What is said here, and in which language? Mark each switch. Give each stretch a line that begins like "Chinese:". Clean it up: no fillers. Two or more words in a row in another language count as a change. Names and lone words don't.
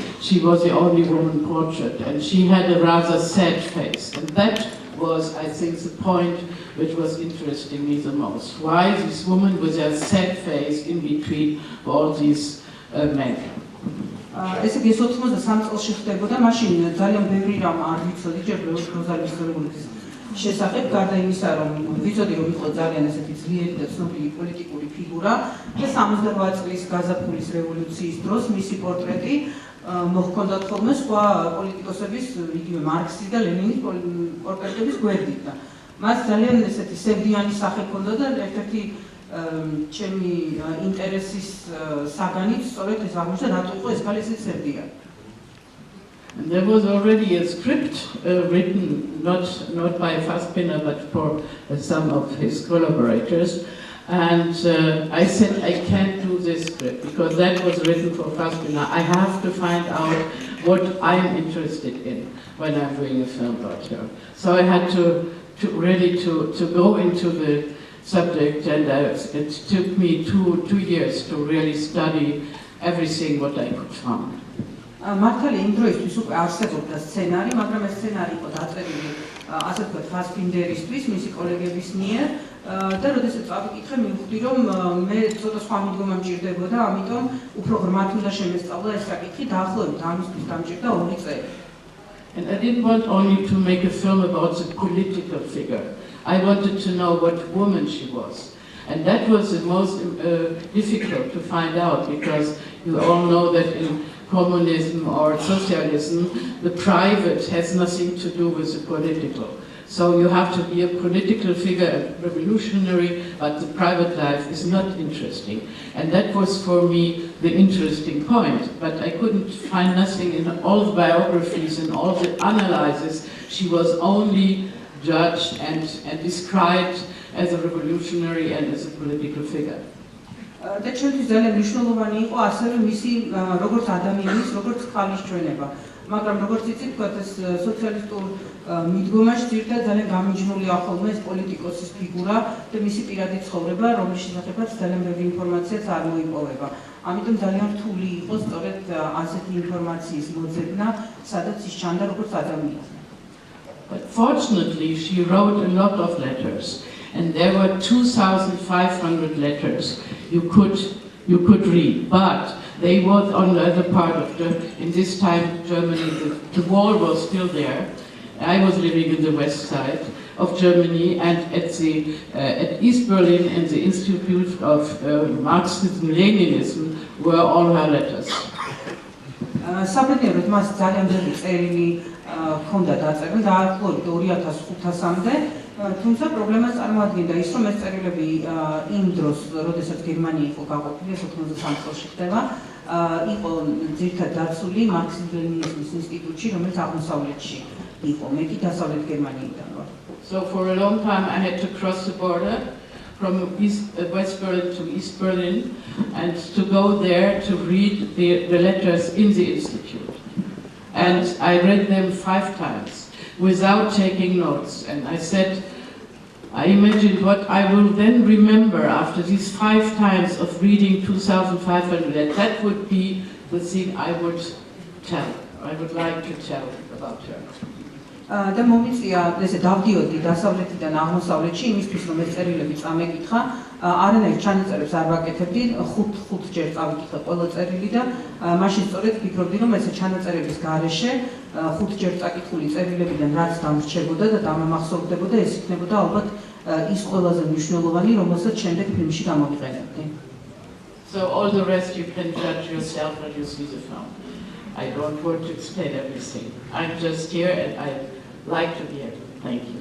English: She was the only woman portrait, and she had a rather sad face, and that was, I think, the point which was interesting me the most. Why this woman with a sad face in between all these men?
Georgian: ესე იგი 83 წელს ხდებოდა, მაშინ ძალიან ბევრი რამ არ ვიცოდი ჯერ როზალიის რევოლუციის შესახებ, გარდა იმისა, რომ ვიცოდი, რომ იყო ძალიან ესეთი ძლიერი და ცნობილი პოლიტიკური ფიგურა და 78 წლის გაზაფხულის რევოლუციის დროს მისი პორტრეტი მოჰქონდათ ხოლმე სხვა პოლიტიკოსების, იგივე მარქსის და ლენინის პორტრეტების გვერდით და მას ძალიან ესეთი სევდიანი სახე ჰქონდა და ერთ-ერთი ჩემი ინტერესის საგანით სწორედ ეს აღმოჩნდა, რატო იყო ეს ქალი ესეთი სევდიანი.
English: There was already a script written, not by Fassbinder, but for some of his collaborators. And I said, I can't do this script because that was written for Fassbinder. I have to find out what I'm interested in when I'm doing a film about her. So I had to really go into the subject, and it took me two years to really study everything what I could find.
Georgian: მართალია იმ დროისთვის უკვე არსებობდა სცენარი, მაგრამ ეს სცენარი იყო დაწერილი ასე ვთქვათ ფასბინდერისთვის, მისი კოლეგების მიერ და როდესაც წავიკითხე, მივხვდი რომ მე ცოტა სხვა მიდგომა მჭირდებოდა, ამიტომ უფრო ღრმად უნდა შემესწავლა ეს საკითხი, დაახლოებით ამისთვის დამჭირდა 2 წელი.
English: And I didn't want only to make a film about the political figure. I wanted to know what woman she was. And that was the most difficult to find out, because you all know that in communism or socialism, the private has nothing to do with the political. So you have to be a political figure, a revolutionary, but the private life is not interesting. And that was for me the interesting point. But I couldn't find nothing in all the biographies and all the analyses. She was only judged and described as a revolutionary and as a political figure.
Georgian: და ჩვენთვის ძალიან მნიშვნელოვანი იყო ასევე მისი როგორც ადამიანის, როგორც ხალის ჩვენება. მაგრამ როგორც იცით, თქვათ ეს სოციალისტურ მიდგომაში ძირითადად ძალიან გამიჯნულია ხოლმე ეს პოლიტიკოსის ფიგურა და მისი პირადი ცხოვრება, რომლის შესახებაც ძალიან ბევრი ინფორმაციაც არ მოიპოვება. ამიტომ ძალიან რთული იყო სწორედ ასეთი ინფორმაციის მოძებნა, სადაც ის ჩანდა როგორც ადამიანი.
English: But fortunately, she wrote a lot of letters. And there were 2,500 letters you could read, but they were on the other part of in this time Germany, the wall was still there. I was living in the west side of Germany, and at East Berlin in the Institute of Marxism-Leninism were all her letters.
Georgian: საბედნიეროდ მას ძალიან ბევრი წერილი ჰქონდა დაწერილი, დაახლოებით 2500-მდე. თუმცა პრობლემას წარმოადგენდა ის, რომ ეს წერილები იმ დროს, როდესაც გერმანია იყო გაყოფილი, 93 წელს ხდება, იყო ძირითადად დაცული მარქსიზმ-ლენინიზმის ინსტიტუტში, რომელიც აღმოსავლეთში იყო, მე კი დასავლეთ გერმანიიდან ვარ.
English: So for a long time I had to cross the border from West Berlin to East Berlin and to go there to read the letters in the institute. And I read them 5 times. Without taking notes, and I said, I imagined what I will then remember after these 5 times of reading 2,500, and that would be the thing I would tell. I would like to tell about her.
Georgian: და მომიწია ესე დავდიოდი დასავლეთიდან აღმოსავლეთში იმისთვის რომ ეს წერილები წამეკითხა, არანაირ ჩანაწერებს არ ვაკეთებდი, 5 ჯერ წავიკითხე ყველა წერილი და მაშინ სწორედ ვფიქრობდი რომ ესე ჩანაწერების გარეშე 5 ჯერ წაკითხული წერილებიდან რაც დამრჩებოდა და დამამახსოვრდებოდა, ეს იქნებოდა ალბათ ის ყველაზე მნიშვნელოვანი, რომელსაც შემდეგ ფილმში გამოვიყენებდი.
English: So all the rest you can judge yourself when you see the film. I don't want to explain everything. I'm just here and I like to be here. Thank you.